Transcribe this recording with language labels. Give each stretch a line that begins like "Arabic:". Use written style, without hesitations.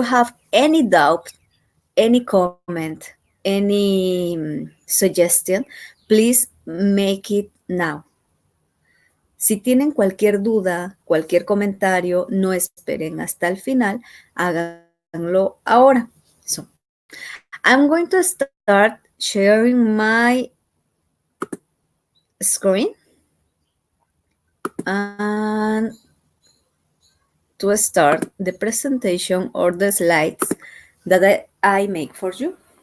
English: If you have any doubt, any comment, any suggestion, please make it now.
Spanish: Si tienen cualquier duda, cualquier comentario, no esperen hasta el final, háganlo ahora.
English: So, I'm going to start sharing my screen and to start the presentation or the slides that I make for you.